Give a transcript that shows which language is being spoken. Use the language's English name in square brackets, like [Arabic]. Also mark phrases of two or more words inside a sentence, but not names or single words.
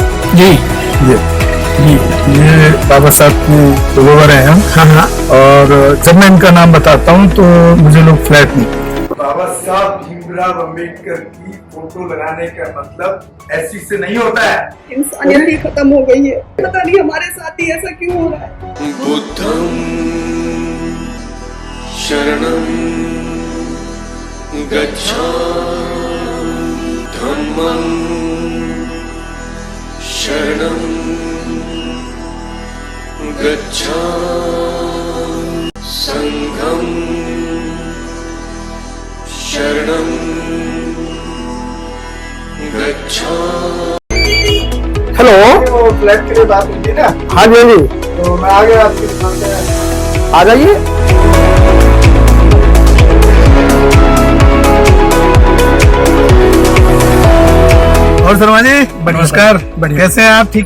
[Hindi] जी ये बाबा साहब की फॉलोवर हैं हम। हाँ। और जब मैं इनका नाम बताता हूँ तो मुझे लोग फ्लैट नहीं। बाबा साहब भीमराव अम्बेडकर की फोटो लगाने का मतलब ऐसी से नहीं होता है। इंसानियत ही खत्म हो गई है। पता नहीं हमारे साथ ही ऐसा क्यों हो रहा है। [Pali] बुद्धं शरणं गच्छामि। धम्मं शरणं गच्छामि। संघं शरणं गच्छामि। [Hindi] हेलो, वो फ्लैट के लिए बात हुई थी ना? हाँ जी, तो मैं आ गया आपकी दुकान पे। आ जाइए। और शर्मा जी नमस्कार, कैसे हैं आप?